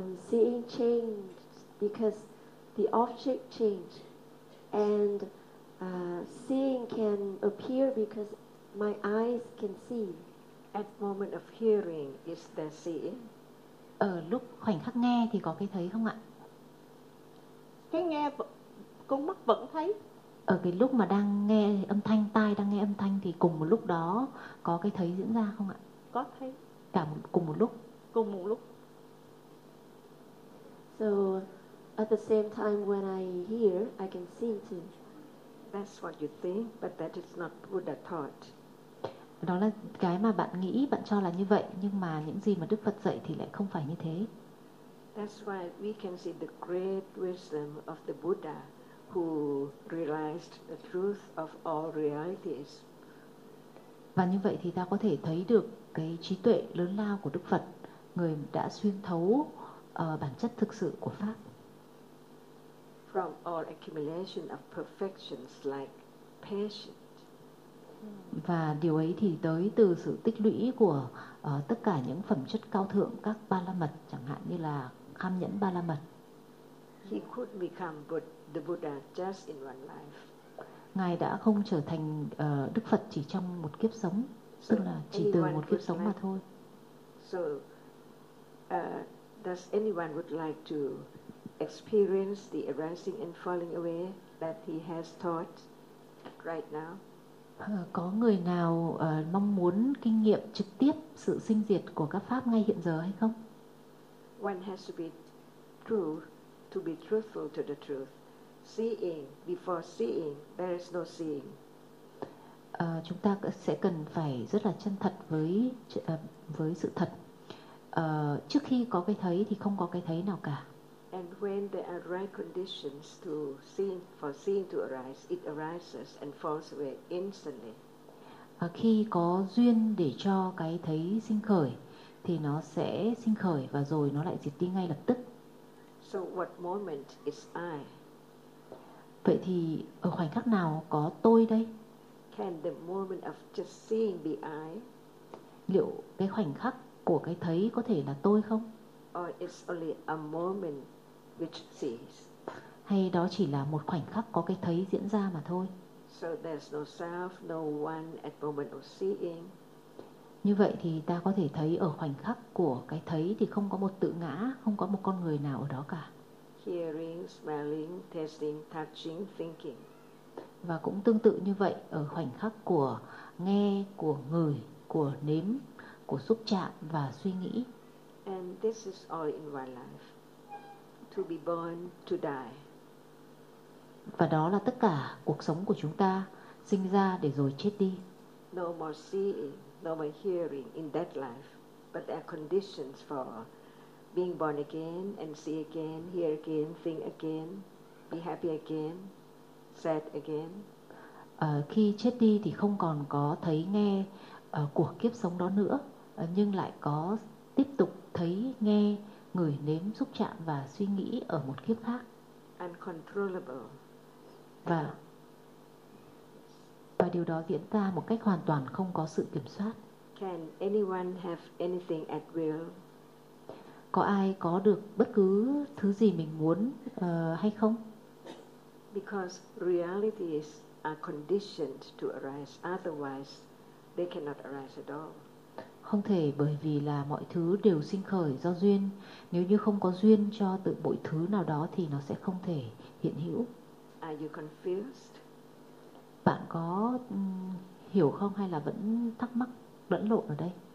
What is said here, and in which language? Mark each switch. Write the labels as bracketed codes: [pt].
[en] Seeing changed because the object changed, and seeing can appear because my eyes can see. At moment of hearing, is there seeing? [vi] Ở lúc khoảnh khắc nghe thì có cái thấy không ạ? Cái nghe, con mắt vẫn thấy. Ở cái lúc mà đang nghe âm thanh, tai đang nghe âm thanh thì cùng một lúc đó có cái thấy diễn ra không ạ? Có thấy. Cả cùng một lúc. Cùng một lúc. [en] So at the same time when I hear, I can see too. That's what you think, but that is not Buddha taught. [vi] Đó là cái mà bạn nghĩ, bạn cho là như vậy, nhưng mà những gì mà Đức Phật dạy thì lại không phải như thế. [en] That's why we can see the great wisdom of the Buddha who realized the truth of all realities. [vi] Và như vậy thì ta có thể thấy được cái trí tuệ lớn lao của Đức Phật, người đã xuyên thấu bản chất thực sự của Pháp. [en] From all accumulation of perfections like patience. [vi] Và điều ấy thì tới từ sự tích lũy của tất cả những phẩm chất cao thượng, các ba la mật, chẳng hạn như là kham nhẫn ba la mật. [en] He could become good, the Buddha just in one life. [vi] Ngài đã không trở thành Đức Phật chỉ trong một kiếp sống, tức là chỉ từ một kiếp sống mà thôi. [en] So, does anyone would like to experience the arising and falling away that he has taught right now? [vi] Có người nào mong muốn kinh nghiệm trực tiếp sự sinh diệt của các pháp ngay hiện giờ hay không? [en] One has to be true, to be truthful to the truth. Seeing before seeing, there is no seeing. [vi] Chúng ta sẽ cần phải rất là chân thật với sự thật. Trước khi có cái thấy thì không có cái thấy nào cả. [en] And when there are right conditions to seeing, for seeing to arise, it arises and falls away instantly. [vi] Khi có duyên để cho cái thấy sinh khởi, thì nó sẽ sinh khởi và rồi nó lại diệt đi ngay lập tức. [en] So what moment is I? [vi] Vậy thì ở khoảnh khắc nào có tôi đây? [en] Can the moment of just seeing be I? [vi] Liệu cái khoảnh khắc của cái thấy có thể là tôi không? [en] Or it's only a moment which sees. [vi] Hay đó chỉ là một khoảnh khắc có cái thấy diễn ra mà thôi. [en] So there's no self, no one at moment of seeing. [vi] Như vậy thì ta có thể thấy ở khoảnh khắc của cái thấy thì không có một tự ngã, không có một con người nào ở đó cả. [en] Hearing, smelling, tasting, touching, thinking. [vi] Và cũng tương tự như vậy ở khoảnh khắc của nghe, của ngửi, của nếm, của xúc chạm và suy nghĩ. [en] And this is all in one life, to be born, to die. [vi] Và đó là tất cả cuộc sống của chúng ta, sinh ra để rồi chết đi. [en] No more seeing, no more hearing in that life, but there are conditions for being born again and see again, hear again, think again, be happy again, sad again. [vi] Khi chết đi thì không còn có thấy nghe của kiếp sống đó nữa, nhưng lại có tiếp tục thấy, nghe, ngửi, nếm, xúc chạm và suy nghĩ ở một kiếp khác. [en] Uncontrollable. [vi] Và điều đó diễn ra một cách hoàn toàn không có sự kiểm soát. [en] Can anyone have anything at will? [vi] Có ai có được bất cứ thứ gì mình muốn hay không? [en] Because realities are conditioned to arise, otherwise they cannot arise at all. [vi] Không thể, bởi vì là mọi thứ đều sinh khởi do duyên. Nếu như không có duyên cho tự bội thứ nào đó thì nó sẽ không thể hiện hữu. [en] Are you confused? [vi] Bạn có hiểu không hay là vẫn thắc mắc, vẫn lộn ở đây?